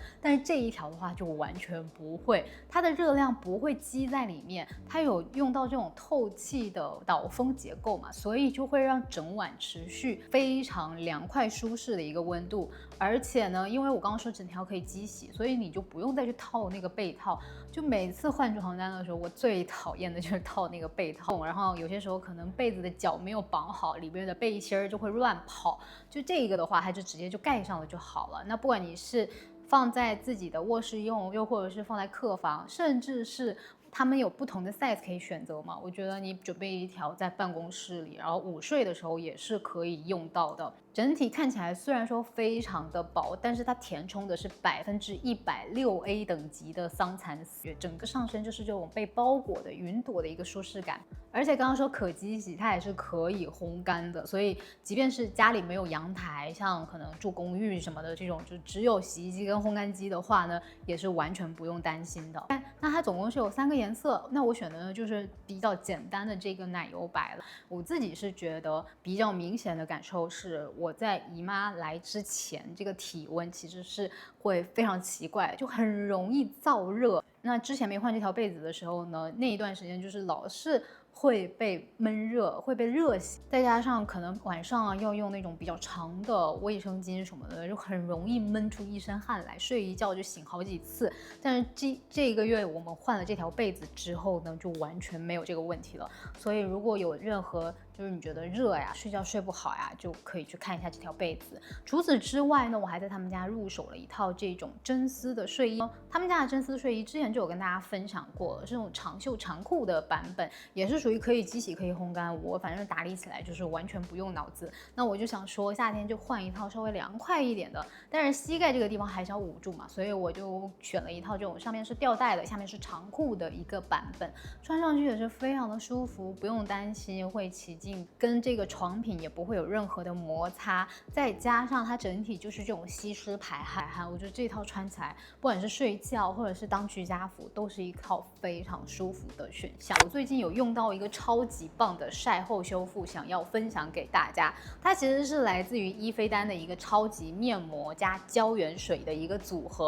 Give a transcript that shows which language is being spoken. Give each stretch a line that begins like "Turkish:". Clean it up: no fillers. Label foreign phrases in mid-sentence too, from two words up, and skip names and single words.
Chinese: 但是這一條的話就完全不會，它的熱量不會積在裡面，它有用到這種透氣的導風結構嘛，所以就會讓整晚持續非常涼快舒適的一個溫度。而且呢，因為我剛剛說整條可以機洗，所以你就不用再去套那個被套。就每次換床單的时候，我最討厭的就是套那個被套，然後有些時候可能被子的腳沒有綁好，裡邊的背心就會亂跑。就這個的話，它就直接就蓋上了就好了。那不管你是放在自己的臥室用，又或者是放在客房，甚至是他們有不同的 size 可以選擇嘛，我覺得你準備一條在辦公室裡，然後午睡的時候也是可以用到的。整體看起來雖然說非常的薄，但是它填充的是160A 等級的桑蚕絲，整個上身就是這種被包裹的雲朵的一個舒適感。而且剛剛說可機洗，它也是可以烘乾的，所以即便是家裡沒有陽台，像可能住公寓什麼的這種，就只有洗衣機跟烘乾機的話呢，也是完全不用擔心的。那它总共是有 3個顏色，那我選的呢就是比較簡單的這個奶油白了。我自己是覺得比較明顯的感受是，我在姨媽來之前，這個體溫其實是會非常奇怪，就很容易燥熱。那之前沒換這條被子的時候呢，那一段時間就是老是會被悶熱，會被熱醒，再加上可能晚上啊要用那種比較長的衛生巾什麼的，就很容易悶出一身汗來，睡一覺就醒好幾次。但是這個月我們換了這條被子之後呢，就完全沒有這個問題了。所以如果有任何就是你覺得熱呀，睡覺睡不好呀，就可以去看一下這條被子。除此之外呢，我還在他們家入手了一套這種真絲的睡衣。他們家的真絲睡衣之前就有跟大家分享過了，是这種長袖長褲的版本，也是屬於可以機洗可以烘乾，我反正打理起來就是完全不用腦子。那我就想說夏天就換一套稍微涼快一點的，但是膝蓋這個地方還是要捂住嘛，所以我就選了一套這種上面是吊帶的，下面是長褲的一個版本，穿上去也是非常的舒服，不用擔心會起劲，跟這個床品也不會有任何的摩擦，再加上它整體就是這種吸濕排汗，我覺得這套穿起來不管是睡覺或者是當居家服，都是一套非常舒服的選項。我最近有用到一個超級棒的曬後修復，想要分享給大家。它其實是來自於伊菲丹的一個超級面膜加膠原水的一個組合。